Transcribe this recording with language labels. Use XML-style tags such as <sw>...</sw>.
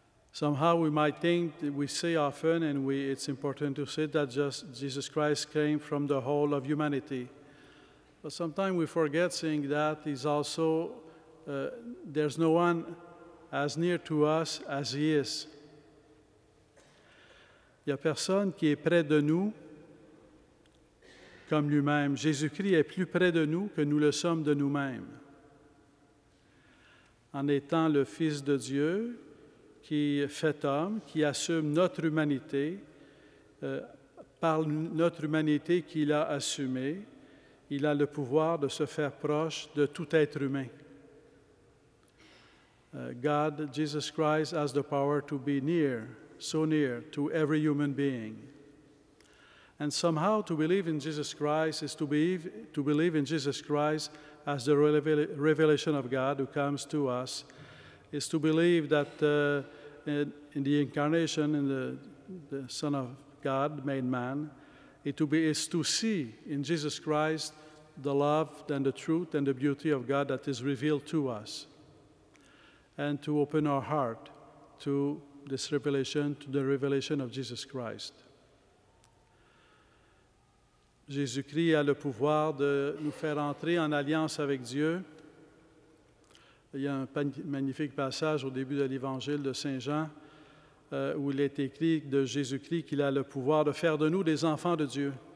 <en>Somehow we might think, we say often, and it's important to say that just Jesus Christ came from the whole of humanity. But sometimes we forget saying that he's also, there's no one as near to us as he is.</en> <fr>Il n'y a personne qui est près de nous comme lui-même. Jésus-Christ est plus près de nous que nous le sommes de nous-mêmes. en étant le Fils de Dieu qui est fait homme, qui assume notre humanité, par notre humanité qu'il a assumée, il a le pouvoir de se faire proche de tout être humain.</fr> <en>God, Jesus Christ, has the power to be near, so near to every human being. And somehow to believe in Jesus Christ is to believe in Jesus Christ as the revelation of God who comes to us, is to believe that in the incarnation, in the Son of God made man, is to see in Jesus Christ the love and the truth and the beauty of God that is revealed to us, and to open our heart to this revelation, to the revelation of Jesus Christ.</en> <fr>Jésus-Christ a le pouvoir de nous faire entrer en alliance avec Dieu. Il y a un magnifique passage au début de l'Évangile de Saint Jean où il est écrit de Jésus-Christ qu'il a le pouvoir de faire de nous des enfants de Dieu.</fr>